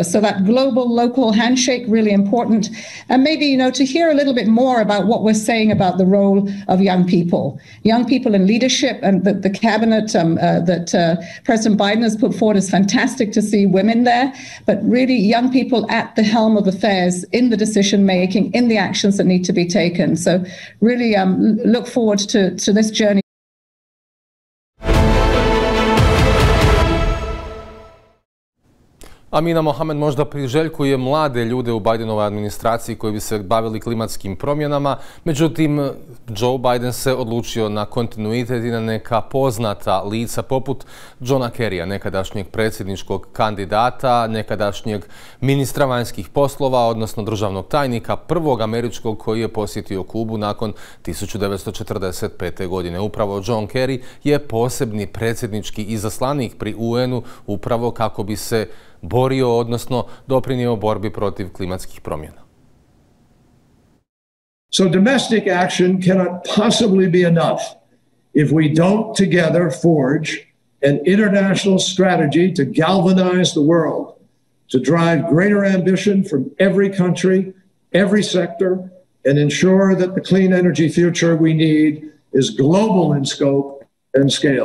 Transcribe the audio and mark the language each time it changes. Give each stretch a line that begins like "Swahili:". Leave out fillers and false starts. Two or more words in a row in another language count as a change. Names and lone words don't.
English: So that global, local handshake, really important. And maybe, to hear a little bit more about what we're saying about the role of young people in leadership, and the cabinet that President Biden has put forward is fantastic to see women there, but really young people at the helm of affairs, in the decision making, in the actions that need to be taken. So really look forward to this journey.
Croatian: Amina Mohamed možda priželjkuje mlade ljude u Bidenovoj administraciji koji bi se bavili klimatskim promjenama. Međutim, Joe Biden se odlučio na kontinuitet i na neka poznata lica poput Johna Kerrya, nekadašnjeg predsjedničkog kandidata, nekadašnjeg ministra vanjskih poslova, odnosno državnog tajnika, prvog američkog koji je posjetio Kubu nakon 1945. godine. Upravo John Kerry je posebni predsjednički izaslanik pri UN-u upravo kako bi se borio, odnosno doprinio borbi protiv klimatskih promjena.
English: So domestic action cannot possibly be enough if we don't together forge an international strategy to galvanize the world, to drive greater ambition from every country, every sector, and ensure that the clean energy future we need is global in scope and scale.